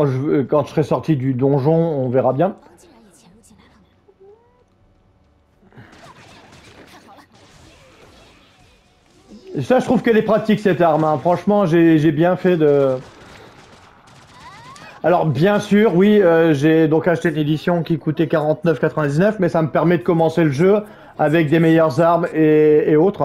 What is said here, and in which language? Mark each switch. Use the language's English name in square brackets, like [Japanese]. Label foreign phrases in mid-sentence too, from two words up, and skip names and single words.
[French] Quand je serai sorti du donjon, on verra bien. [Chinese] 竟然也潜入进来了。看好了， [French] Et ça je trouve qu'elle est pratique cette arme, hein. Franchement j'ai bien fait de... Alors bien sûr, oui, j'ai donc acheté une édition qui coûtait 49,99, mais ça me permet de commencer le jeu avec des meilleures armes et autres.